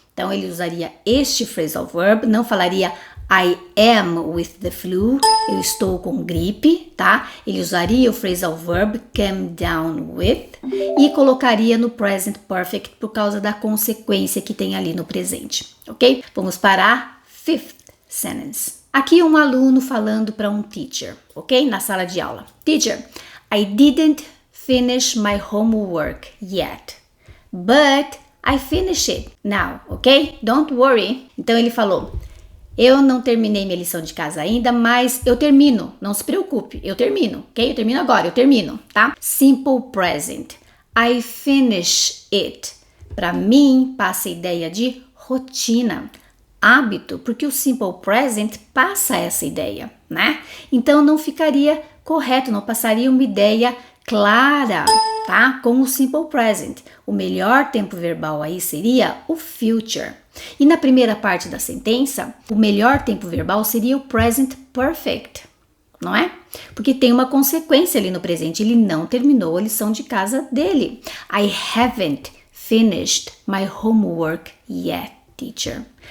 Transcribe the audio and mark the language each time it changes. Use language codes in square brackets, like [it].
[pt] Então ele usaria este phrasal verb, não falaria [en] I am with the flu, [pt] eu estou com gripe, tá? Ele usaria o phrasal verb come down with e colocaria no present perfect por causa da consequência que tem ali no presente, ok? Vamos para a [en] fifth sentence. [pt] Aqui um aluno falando para um teacher, ok? Na sala de aula. [en] Teacher, I didn't finish my homework yet, but I finished it now, ok? Don't worry. [pt] Então ele falou, eu não terminei minha lição de casa ainda, mas eu termino, não se preocupe, eu termino, ok? Eu termino agora, eu termino, tá? [en] Simple present, I finish it. [pt] Para mim, passa a ideia de rotina, hábito, porque o simple present passa essa ideia, né? Então não ficaria correto, não passaria uma ideia clara, tá? Com o simple present. O melhor tempo verbal aí seria o future. E na primeira parte da sentença, o melhor tempo verbal seria o present perfect, não é? Porque tem uma consequência ali no presente, ele não terminou a lição de casa dele. [en] I haven't finished my homework yet, teacher.